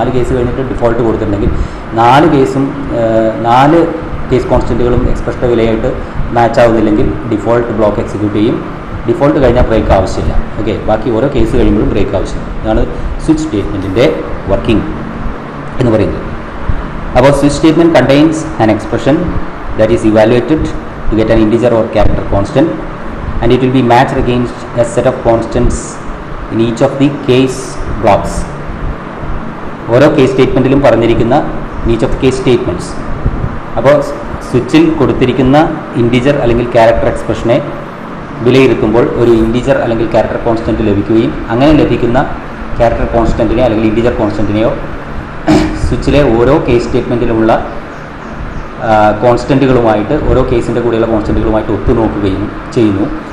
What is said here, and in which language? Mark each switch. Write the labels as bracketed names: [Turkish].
[Malayalam] 4 case കഴിഞ്ഞിട്ട് default കൊടുത്തിട്ടുണ്ടെങ്കിൽ 4 case കോൺസ്റ്റൻറ്റുകളും എക്സ്പ്രഷൻ്റെ വിലയായിട്ട് match ആവുന്നില്ലെങ്കിൽ default block execute ചെയ്യും. ഡിഫോൾട്ട് കഴിഞ്ഞാൽ ബ്രേക്ക് ആവശ്യമില്ല. ഓക്കെ, ബാക്കി ഓരോ കേസ് കഴിയുമ്പോഴും ബ്രേക്ക് ആവശ്യമില്ല. ഇതാണ് സ്വിച്ച് സ്റ്റേറ്റ്മെൻറ്റിൻ്റെ വർക്കിംഗ് എന്ന് പറയുന്നത്. അപ്പോൾ [English] Switch statement contains an expression that is evaluated to get an integer or character constant and it will be matched against a set of constants in each of the case blocks. [Malayalam] ഓരോ case സ്റ്റേറ്റ്മെൻറ്റിലും പറഞ്ഞിരിക്കുന്ന [English] each of the case statements. [Malayalam] അപ്പോൾ സ്വിച്ചിൽ കൊടുത്തിരിക്കുന്ന integer അല്ലെങ്കിൽ character എക്സ്പ്രഷനെ വിലയിരുത്തുമ്പോൾ ഒരു integer അല്ലെങ്കിൽ character constant ലഭിക്കുകയും അങ്ങനെ ലഭിക്കുന്ന ക്യാരക്ടർ കോൺസ്റ്റൻറ്റിനെ അല്ലെങ്കിൽ ഇൻറ്റിജർ കോൺസ്റ്റൻറ്റിനെയോ സ്വിച്ചിലെ ഓരോ കേസ് സ്റ്റേറ്റ്മെൻറ്റിലുമുള്ള കോൺസ്റ്റൻറ്റുകളുമായിട്ട്, ഓരോ കേസിൻ്റെ കൂടെയുള്ള കോൺസ്റ്റൻറ്റുകളുമായിട്ട് ഒത്തുനോക്കുകയും ചെയ്യുന്നു.